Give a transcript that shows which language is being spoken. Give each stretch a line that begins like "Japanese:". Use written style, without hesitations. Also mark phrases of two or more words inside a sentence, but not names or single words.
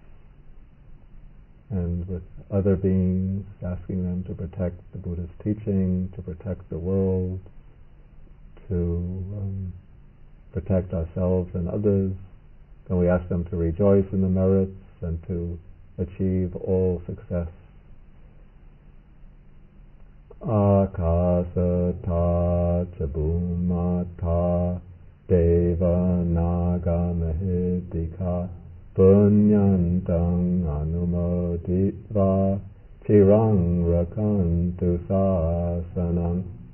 English: and with other beings, asking them to protect the Buddha's teaching, to protect the world, to protect ourselves and others. And we ask them to rejoice in the merits and to achieve all success.
Pali: Akasata Chabumata Deva Naga Mahidika Punyantang Anumoditva Chirang Rakantu Sasanam.